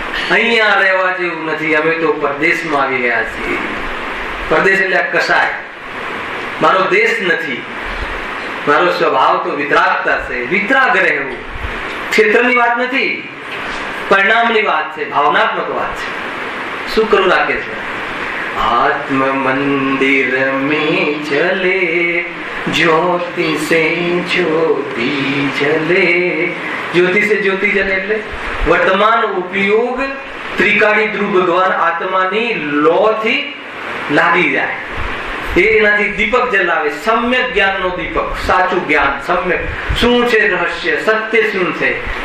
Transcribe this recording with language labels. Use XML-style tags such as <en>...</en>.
<gu>અહીંયા રહેવા જેવું નથી, અમે તો પરદેશમાં આવી ગયા છીએ। પરદેશ એટલે કસાય, મારો દેશ નથી, મારો સ્વભાવ તો વિતરાગતા છે। વિતરાગ રહેવું ક્ષેત્રની વાત નથી, પરિણામની વાત છે, ભાવનાત્મક વાત છે। શું કરું રાખે છે?</gu> <hi>आत्म मंदिर में चले ज्योति से ज्योति जले। ज्योति से ज्योति जले</hi> <gu>એટલે વર્તમાન ઉપયોગ ત્રિકાળી ધ્રુવ ભગવાન આત્માની લો થી લાગી જાય, એનાથી દીપક જલાવે। સમ્યક જ્ઞાનનો દીપક, સાચું જ્ઞાન સમ્યક શું છે, રહસ્ય સત્ય શું છે।</gu>